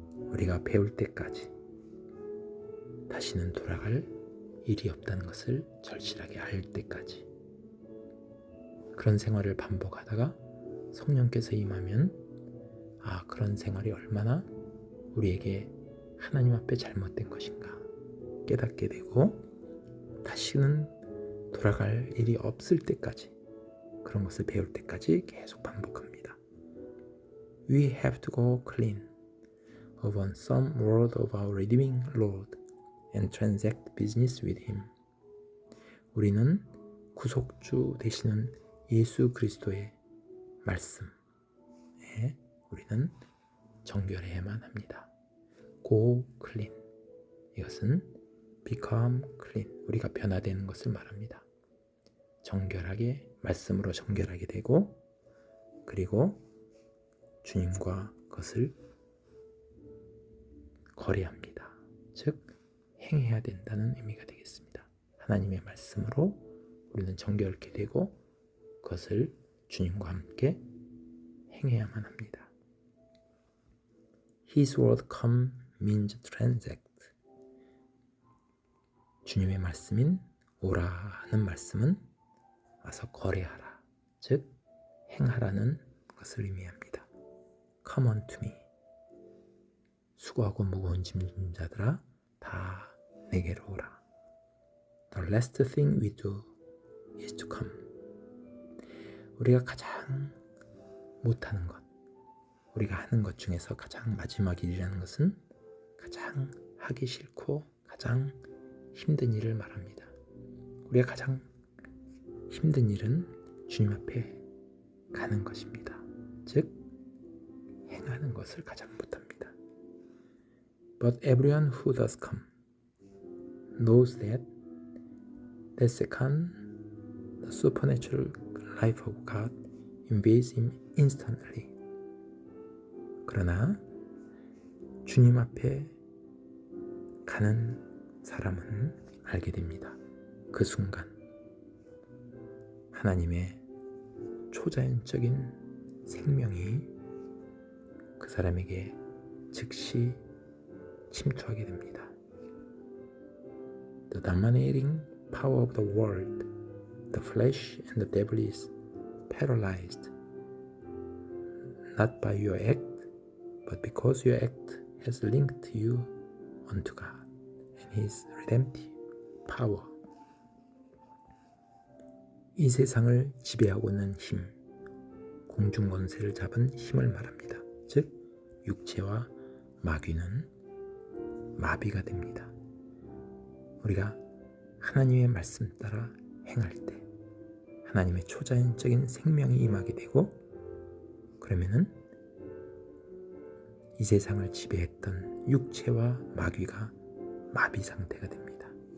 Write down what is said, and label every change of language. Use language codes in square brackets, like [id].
[ko] 우리가 배울 때까지 다시는 돌아갈 일이 없다는 것을 절실하게 알 때까지 그런 생활을 반복하다가 성령께서 임하면 그런 생활이 얼마나 우리에게 하나님 앞에 잘못된 것인가 깨닫게 되고 다시는 돌아갈 일이 없을 때까지 그런 것을 배울 때까지 계속 반복합니다. [en] We have to go clean upon some word of our redeeming Lord and transact business with Him. [ko] 우리는 구속주 되시는 예수 그리스도의 말씀에 우리는 정결해야만 합니다. [en] Go clean. [ko] 이것은 [en] become clean. [ko] 우리가 변화되는 것을 말합니다. 정결하게, 말씀으로 정결하게 되고 그리고 주님과 그것을 거래합니다. 즉 행해야 된다는 의미가 되겠습니다. 하나님의 말씀으로 우리는 정결케 되고 그것을 주님과 함께 행해야만 합니다. [en] His word come means transact. [ko] 주님의 말씀인 오라는 말씀은 와서 거래하라, 즉 행하라는 것을 의미합니다. [en] Come unto me. [ko] 수고하고 무거운 짐진 자들아 다 내게로 오라. [en] The last thing we do is to come. [ko] 우리가 가장 못하는 것, 우리가 하는 것 중에서 가장 마지막 일이라는 것은 가장 하기 싫고 가장 힘든 일을 말합니다. 우리가 가장 힘든 일은 주님 앞에 가는 것입니다. 즉 행하는 것을 가장 못합니다. [en] But everyone who does come knows that second, the supernatural life of God invades him instantly. [ko] 그러나 주님 앞에 가는 사람은 알게 됩니다. 그 순간 하나님의 초자연적인 생명이 그 사람에게 즉시 침투하게 됩니다. [en] The dominating power of the world, the flesh and the devil is paralyzed, not by your act, but because your act has linked you unto God and His redemptive power. [ko] 이 세상을 지배하고 있는 힘, 공중 권세를 잡은 힘을 말합니다. 즉 육체와 마귀는 마비가 됩니다. 우리가 하나님의 말씀 따라 행할 때 하나님의 초자연적인 생명이 임하게 되고, 그러면은 이 세상을 지배했던 육체와 마귀가 마비 상태가 됩니다.